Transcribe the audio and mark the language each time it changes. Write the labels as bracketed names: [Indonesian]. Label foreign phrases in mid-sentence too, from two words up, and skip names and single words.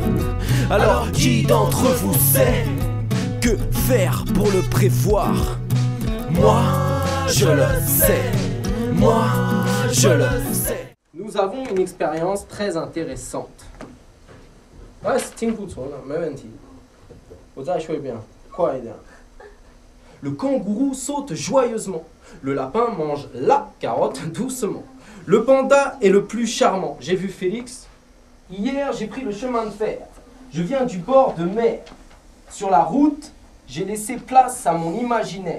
[French] Alors qui d'entre vous sait que faire pour le prévoir? Moi, je le sais. Moi, je le sais. Nous avons une expérience très intéressante. Ouais, c'est [Chinese] 挺不错的，没问题。我再说一遍，快一点。 [French] Le kangourou saute joyeusement. Le lapin mange la carotte doucement. Le panda est le plus charmant. J'ai vu Félix. Hier, j'ai pris le chemin de fer. Je viens du bord de mer. Sur la route, j'ai laissé place à mon imaginaire.